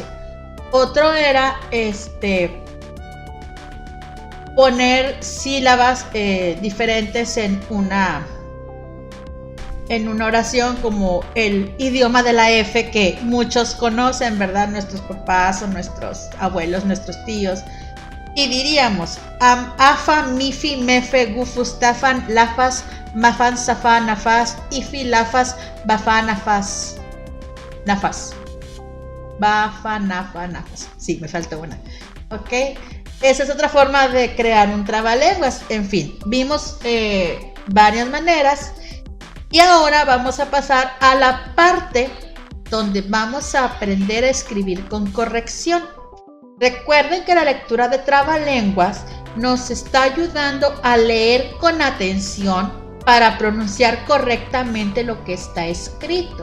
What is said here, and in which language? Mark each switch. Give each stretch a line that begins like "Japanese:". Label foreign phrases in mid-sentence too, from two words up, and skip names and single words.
Spanish: Otro era poner sílabas diferentes en una oración, como el idioma de la F que muchos conocen, ¿verdad? Nuestros papás o nuestros abuelos, nuestros tíos. Y diríamos am, afa, mifi, mefe, gufus, tafan, lafas, mafan, safan, nafas, ifi, lafas, bafan, nafas. Nafas. Bafa, nafa, nafas. Sí, me falta una. Ok. Esa es otra forma de crear un trabalenguas. En fin, vimos varias maneras. Y ahora vamos a pasar a la parte donde vamos a aprender a escribir con corrección. Recuerden que la lectura de trabalenguas nos está ayudando a leer con atención para pronunciar correctamente lo que está escrito.